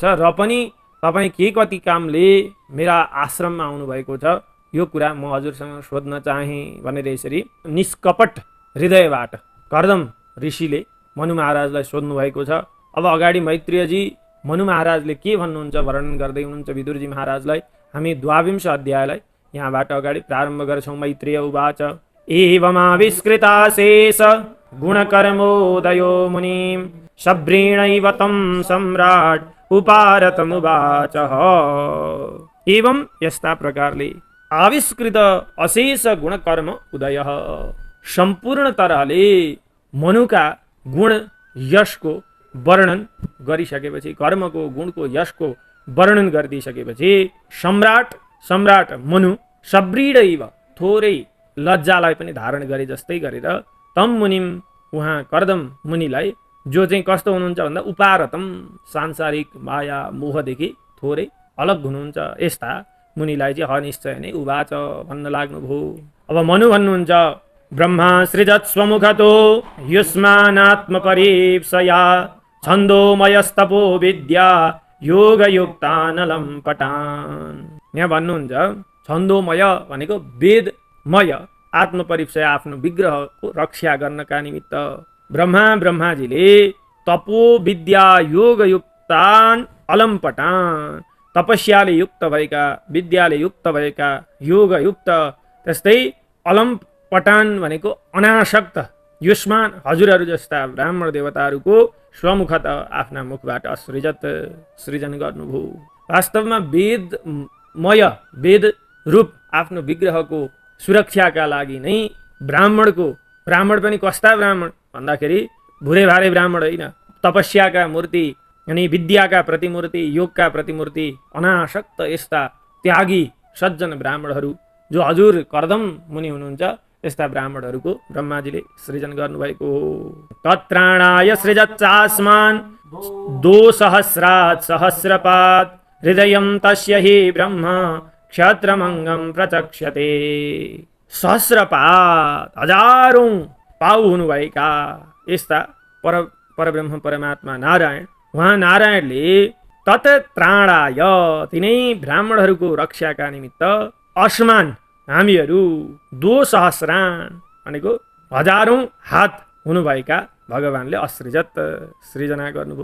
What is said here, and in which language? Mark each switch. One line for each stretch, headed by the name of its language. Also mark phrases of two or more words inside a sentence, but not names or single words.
Nepali: र पनि तपाईँ के कति कामले मेरा आश्रममा आउनुभएको छ, यो कुरा म हजुरसँग सोध्न चाहेँ भनेर यसरी निष्कपट हृदयबाट कर्दम ऋषिले मनु महाराजलाई सोध्नु भएको छ। अब अगाडि मैत्रेयजी मनु महाराजले के भन्नुहुन्छ वर्णन गर्दै हुनुहुन्छ विदुरजी महाराजलाई। हामी 22 अध्यायलाई यहाँबाट अगाडि प्रारम्भ गर्छौं।
Sanskrit: मैत्रेय उवाच एवमाविष्कृताशेष गुणकर्मोदयो मुनिं सब्रेणैव तं सम्राट उपारतमुवाचः।
Nepali: एवं यस्ता प्रकारले आविष्कृत अशेष गुणकर्म उदय सम्पूर्ण तरहले मनुका गुण यशको वर्णन गरिसकेपछि, कर्मको गुणको यशको वर्णन गरिदिसकेपछि सम्राट मनु सब्रीडैव थोरै लज्जालाई पनि धारण गरे जस्तै गरेर
Sanskrit: तम मुनिम
Nepali: उहाँ कर्दम मुनिलाई, जो चाहिँ कस्तो हुनुहुन्छ भन्दा उपारतम सांसारिक माया मोहदेखि थोरै अलग हुनुहुन्छ, यस्ता मुनिलाई चाहिँ हनिश्चय नै उवाच भन्न लाग्नुभयो। अब मनु भन्नुहुन्छ
Sanskrit: ब्रह्मा सृजत् स्वमुखतो युष्मानात्मपरीप्सया छन्दोमयस्तपो विद्या योगयुक्तानलं पटान्।
Nepali: यहाँ भन्नुहुन्छ छन्दोमय भनेको वेदमय आत्मपरीप्सय आफ्नो विग्रहको रक्षा गर्नका निमित्त ब्रह्माजीले
Sanskrit: तपो विद्या योगयुक्तान अलम्पटान,
Nepali: तपस्याले युक्त भएका, विद्याले युक्त भएका, योगयुक्त, त्यस्तै अलम्पटान भनेको अनासक्त युष्मान हजुरहरू जस्ता ब्राह्मण देवताहरूको स्वमुखत आफ्ना मुखबाट सृजन गर्नुभयो। वास्तवमा वेदमय वेद रूप आफ्नो विग्रहको सुरक्षाका लागि नै ब्राह्मण पनि कस्ता ब्राह्मण भन्दाखेरि भुरे भारे ब्राह्मण होइन, तपस्याका मूर्ति अनि विद्याका प्रतिमूर्ति, योगका प्रतिमूर्ति, अनासक्त यस्ता त्यागी सज्जन ब्राह्मणहरू जो हजुर कर्दम मुनि हुनुहुन्छ, यस्ता ब्राह्मणहरूको ब्रह्माजीले सृजन गर्नुभएको हो।
Sanskrit: तत्राणाय सृजच्चास्मान् दोसहस्रात् सहस्रपात् हृदयं तस्य हि ब्रह्म क्षत्रमङ्गं प्रचक्षते।
Nepali: सहस्रपात हजारौं पाउ हुनुभएका यस्ता परब्रह्म परमात्मा नारायण, उहाँ नारायणले तत्राणाय तिनै ब्राह्मणहरूको रक्षाका निमित्त अस्मान हामीहरू 2,000 भनेको हजारौं हात हुनुभएका भगवानले असृजत सृजना गर्नुभयो।